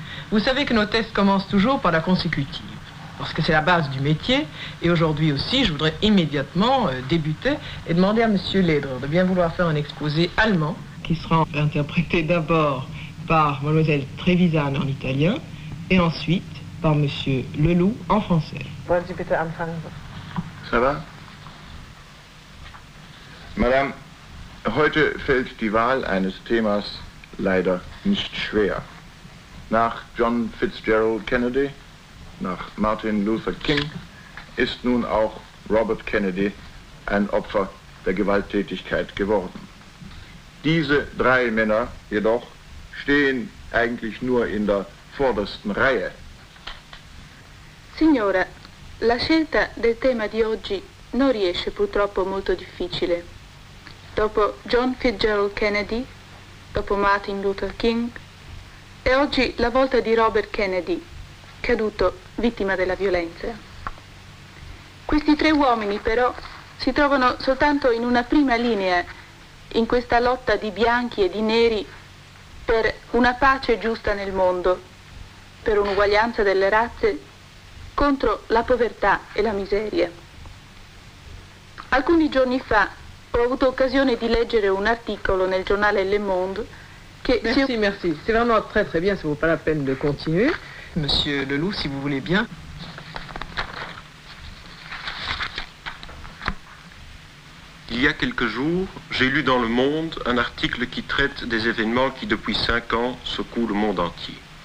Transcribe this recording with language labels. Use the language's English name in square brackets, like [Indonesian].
[French] Vous savez que nos tests commencent toujours par la consécutive, parce que c'est la base du métier, et aujourd'hui aussi, je voudrais immédiatement débuter et demander à M. Leder de bien vouloir faire un exposé allemand, qui sera interprété d'abord par Mlle Trevisan en italien, et ensuite par M. Leloup en français. [German] Wollen Sie bitte anfangen? [French] Ça va? [German] Madame, heute fällt die Wahl eines Themas leider nicht schwer. Nach John Fitzgerald Kennedy, nach Martin Luther King ist nun auch Robert Kennedy ein Opfer der Gewalttätigkeit geworden. Diese 3 Männer jedoch stehen eigentlich nur in der vordersten Reihe. [Italian] Signora, la scelta del tema di oggi non riesce purtroppo molto difficile. Dopo John Fitzgerald Kennedy, dopo Martin Luther King, è oggi la volta di Robert Kennedy, caduto vittima della violenza. Questi 3 uomini però si trovano soltanto in una prima linea in questa lotta di bianchi e di neri per una pace giusta nel mondo, per un'uguaglianza delle razze contro la povertà e la miseria. Alcuni giorni fa ho avuto occasione di leggere un articolo nel giornale Le Monde che... [French] Merci. C'est vraiment très très bien, ça ne vaut pas la peine de continuer. Monsieur Leloup, si vous voulez bien. Il y a quelques jours, j'ai lu dans Le Monde un article qui traite des événements qui, depuis 5 ans, secouent le monde entier.